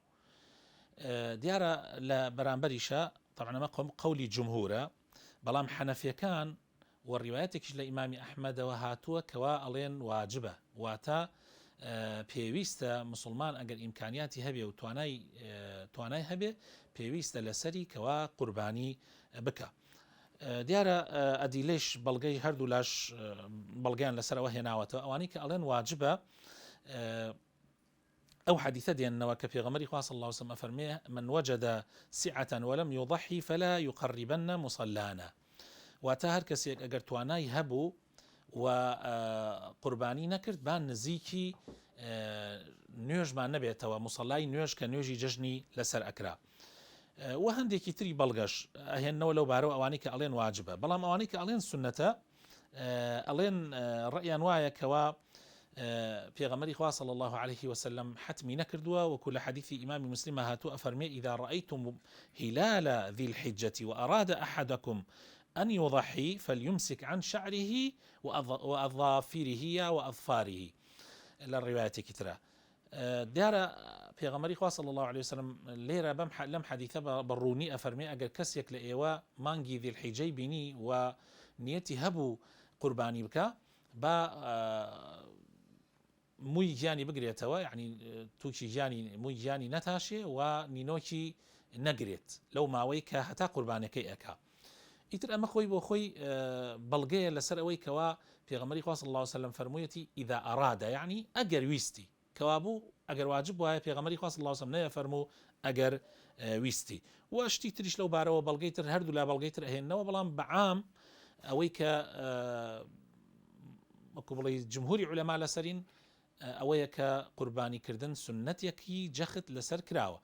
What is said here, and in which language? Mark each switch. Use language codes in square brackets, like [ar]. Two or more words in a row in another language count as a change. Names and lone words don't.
[ckb] دیارە لە بەرامبەریشە طبعا قولی جمهورە، بەڵام حەنەفیەکان و ڕیوایەتێکیش لە ئیمامی ئەحمەدەوە هاتووە کەوا ئەڵێن واجبە، واتە پێویستە مسلمان ئەگەر ئیمکانیاتی هەبێ و توانای هەبێ پێویستە لەسەری کەوا قوربانی بکە. دیارە ئەدیلەش بەڵگەی هەردوو لاش بەڵگەیان لەسەرەوە هێناوەتەوە، ئەوانەی کە ئەڵێن واجبە ئەو حديثە دێننەوە کە پێغەمبەری خوا [ar] صلی الله عليه وسلم [ckb] فەرمێ [ar] من وجد سعة ولم يضحي فلا يقربن مصلانا، [ckb] واتە هەر کەسێک ئەگەر توانای هەبوو و قوربانی نەکرد با نزیکی نوێژمان نەبێتەوە، مصلای نوێژ کە نوێژی جژنی لەسەر ئەکرا. و هەندێکی تری بەڵگەش ئەهێننەوە لەو بارەوە ئەوانەی کە ئەڵێن واجبە، بەڵام ئەوانەی کە ئەڵێن سنەتە ئەڵێن ڕەیان وایە کەوا پێغەمبەری خوا [ar] صلی الله عليه وسلم [ckb] حتمی نەکردووە، وەکو لە حدیثی ئیمامی مسلم هاتووە ئەفەرمێ [ar] إذا رأيتم هلال ذي الحجة وأراد أحدكم أن يضحي فليمسك عن شعره وأظافره وأظفاره. للرواية كترة [ckb] دیارە پێغەمبەری خوا [ar] صلی الله عليه وسلم [ckb] لێرە لەم حەدیثە بەڕوونی ئەفەرمێ ئەگەر کەسێک لە ئێوە مانگی ذی الحیجەی بینی و نیەتی هەبوو قوربانی بکە با مووی گیانی بگرێتەوە، یعنی تووکی مووی گیانی نەتاشێ و نینۆکی نەگرێت لەو ماوەی کە هەتا قوربانەکەی ئەکا. ئیتر ئەمە خۆی بۆ خۆی بەڵگەیە لەسەر ئەوەی کەوا پێغەمبەری خوا [ar] صلی الله عليه وسلم [ckb] فەرموویەتی [ar] إذا أراد، [ckb] یعنی ئەگەر ویستی، کەوا بوو ئەگەر واجب وایە پێغەمبەری خوا [ar] صلی الله عليه وسلم [ckb] نەیە فەرموو ئەگەر ویستی. و شتی تریش لەو بارەوە بەڵگەی تر هەردوو لا بەڵگەی تر ئەهێننەوە، بەڵام بەعام ئەوەی کە وەکو بڵێ جمهوری عولەما لەسەرین ئەوەیە کە قوربانیکردن سنەتێکی جەخت لەسەر کراوە.